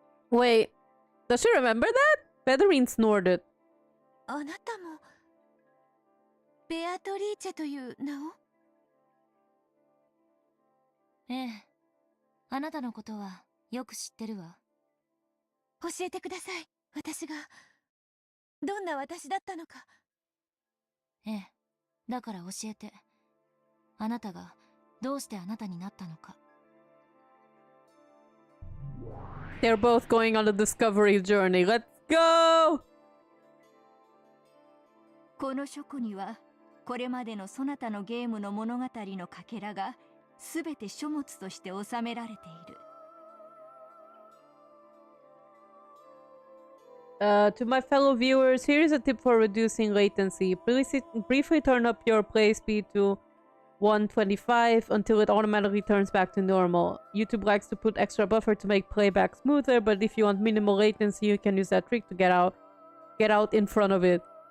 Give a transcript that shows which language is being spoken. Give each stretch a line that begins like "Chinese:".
English: Wait, does she remember that? Featherine snorted.
Japanese: あなたもベアトリーチェという名をええあなたのことはよく知ってるわ教えてください私がどんな私だったのかええだから教えてあなたがどうしてあなたになったのか
English: They're both going on a discovery journey. Let's go!
Japanese: この書庫にはこれまでのそなたのゲームの物語のかけらがすべて書物として収められている。
English: To my fellow viewers, here's a tip for reducing latency. Briefly turn up your play speed to 125 until it automatically turns back to normal. YouTube likes to put extra buffer to make playback smoother, but if you want minimal latency, you can use that trick to get out in front of it.